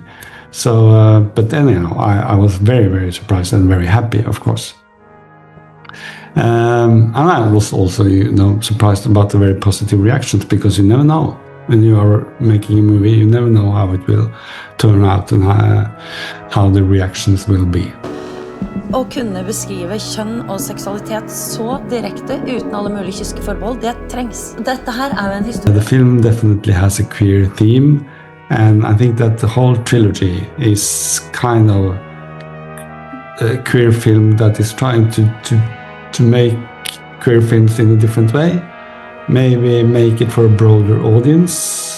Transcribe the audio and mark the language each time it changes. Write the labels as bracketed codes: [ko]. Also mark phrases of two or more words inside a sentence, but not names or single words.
[en] So, but anyhow, I was very, very surprised and very happy, of course. And I was also, surprised about the very positive reactions, because you never know when you are making a movie. You never know how it will turn out and how the reactions will be. [no] Å kunne beskrive kjønn og seksualitet så direkte uten alle mulige kyske forbehold, det trengs. Dette her jo en historie. [en] The film definitely has a queer theme, and I think that the whole trilogy is kind of a queer film that is trying to make queer films in a different way, maybe make it for a broader audience.